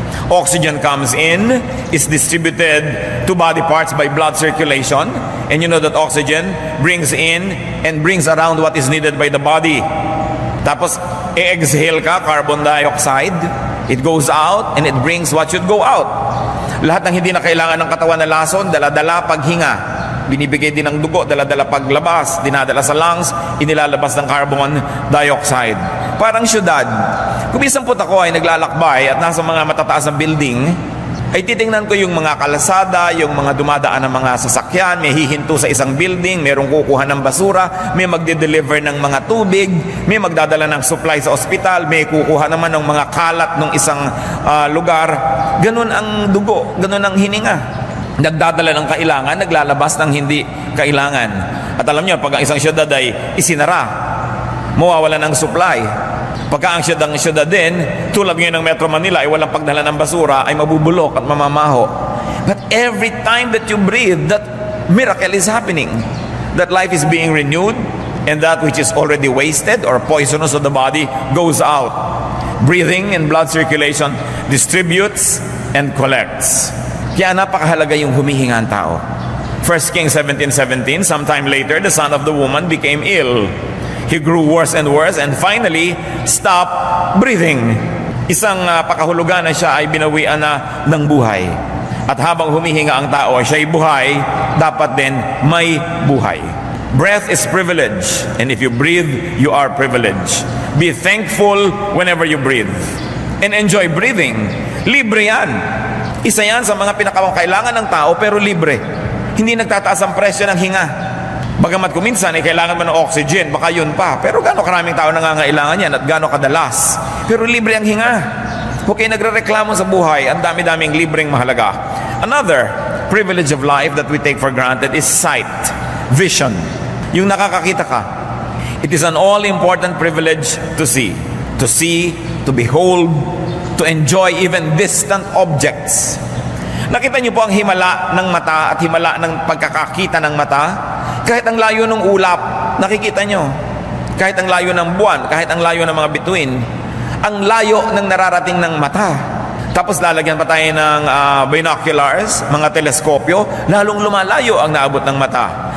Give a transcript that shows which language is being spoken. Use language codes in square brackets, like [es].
[en] Oxygen comes in, is distributed to body parts by blood circulation, and you know that oxygen brings in and brings around what is needed by the body. [tl] Tapos, i-exhale ka, [en] carbon dioxide, it goes out and it brings what should go out. [tl] Lahat ng hindi na kailangan ng katawan na lason, dala-dala paghinga. Binibigay din ng dugo, dala-dala paglabas, dinadala sa lungs, inilalabas ng carbon dioxide. Parang syudad. Kung isang punta ko ay naglalakbay at nasa mga matataas na building, ay titingnan ko yung mga kalasada, yung mga dumadaan ng mga sasakyan, may hihinto sa isang building, merong kukuha ng basura, may magde-deliver ng mga tubig, may magdadala ng supply sa ospital, may kukuha naman ng mga kalat ng isang lugar. Ganun ang dugo, ganun ang hininga. Nagdadala ng kailangan, naglalabas ng hindi kailangan. At alam niyo, pag ang isang syudad ay isinara, mawawala ng supply. Pagka ang syudad din, tulad ngayon ng Metro Manila ay walang pagdala ng basura, ay mabubulok at mamamaho. [en] But every time that you breathe, that miracle is happening. That life is being renewed, and that which is already wasted or poisonous of the body goes out. Breathing and blood circulation distributes and collects. [tl] Kaya napakahalaga yung humihinga ang tao. [en] 1 Kings 17:17, sometime later, the son of the woman became ill. He grew worse and worse and finally stopped breathing. [tl] Isang pakahulugan na siya ay binawian na ng buhay. At habang humihinga ang tao, siya'y buhay, dapat din may buhay. [en] Breath is privilege, and if you breathe, you are privileged. Be thankful whenever you breathe. And enjoy breathing. [tl] Libre yan. Isa yan sa mga pinakakailangan ng tao, pero libre. Hindi nagtataas ang presyo ng hinga. Bagamat kuminsan ay kailangan mo ng oxygen, baka yun pa. Pero gaano karaming tao nangangailangan yan at gaano kadalas. Pero libre ang hinga. Huwag kayo nagrereklamo sa buhay, ang dami-daming libreng mahalaga. [en] Another privilege of life that we take for granted is sight, vision. [tl] Yung nakakakita ka. [en] It is an all-important privilege to see. To see, to behold, to enjoy even distant objects. [tl] Nakita niyo po ang himala ng mata at himala ng pagkakakita ng mata? Kahit ang layo ng ulap, nakikita niyo. Kahit ang layo ng buwan, kahit ang layo ng mga bituin, ang layo ng nararating ng mata. Tapos lalagyan pa tayo ng binoculars, mga teleskopyo, lalong lumalayo ang naabot ng mata.